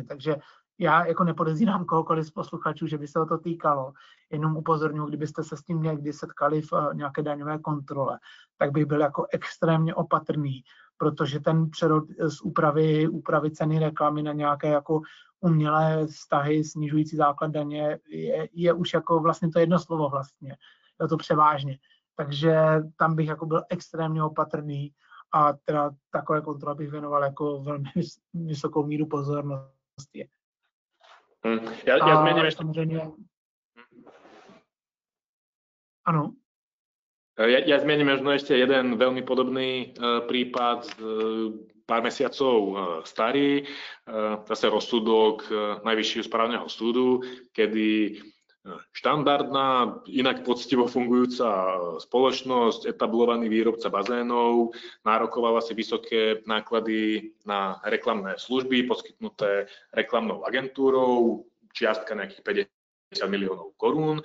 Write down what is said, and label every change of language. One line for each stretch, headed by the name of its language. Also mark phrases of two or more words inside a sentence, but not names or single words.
Czech: Takže já jako nepodezírám kohokoliv z posluchačů, že by se o to týkalo, jenom upozorňuji, kdybyste se s tím někdy setkali v nějaké daňové kontrole, tak bych byl jako extrémně opatrný, protože ten přerod z úpravy ceny reklamy na nějaké jako umělé vztahy snižující základ daně je už jako vlastně to jedno slovo vlastně, je to převážně. Takže tam bych jako byl extrémně opatrný a teda takové kontrole bych věnoval jako velmi vysokou míru pozornosti.
Slovak: Ja zmením ešte... Áno. Ja zmením možno ešte jeden veľmi podobný prípad pár mesiacov starý, zase rozsudok Najvyššieho správneho súdu, kedy štandardná, inak poctivo fungujúca spoločnosť, etablovaný výrobca bazénov, nárokovala si vysoké náklady na reklamné služby poskytnuté reklamnou agentúrou, čiastka nejakých 50 miliónov korún.